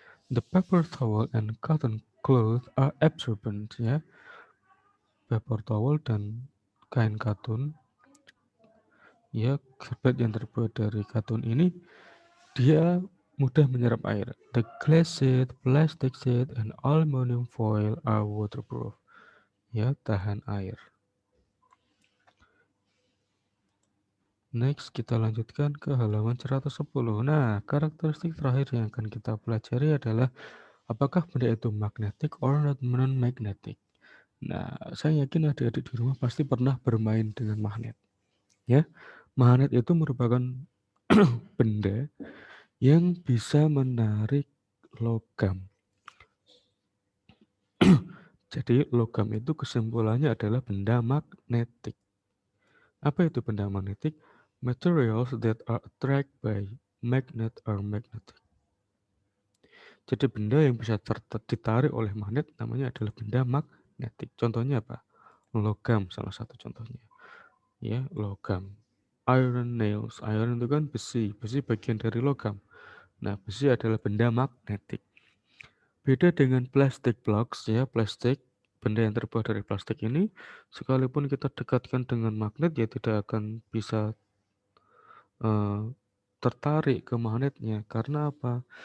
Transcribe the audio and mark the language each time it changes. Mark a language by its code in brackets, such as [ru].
[en] The paper towel and cotton cloth are absorbent ya. [id] Paper towel dan kain katun ya, karpet yang terbuat dari katun ini dia mudah menyerap air. [en] The glass sheet, plastic sheet, and aluminum foil are waterproof. [id] Ya, tahan air. Next, kita lanjutkan ke halaman 110. Nah, karakteristik terakhir yang akan kita pelajari adalah apakah benda itu magnetic or non-magnetic. Nah, saya yakin adik-adik di rumah pasti pernah bermain dengan magnet. Ya, magnet itu merupakan benda yang bisa menarik logam. Jadi logam itu kesimpulannya adalah benda magnetik. Apa itu benda magnetik? [en] Materials that are attracted by magnet are magnetic. [id] Jadi benda yang bisa ditarik oleh magnet namanya adalah benda magnetik. Contohnya apa? Logam salah satu contohnya. Ya, logam. Iron nails. Iron itu kan besi. Besi bagian dari logam. Nah, besi adalah benda magnetik. Beda dengan plastic blocks ya, plastik, benda yang terbuat dari plastik ini, sekalipun kita dekatkan dengan magnet, ya tidak akan bisa eh, tertarik ke magnetnya. Karena apa?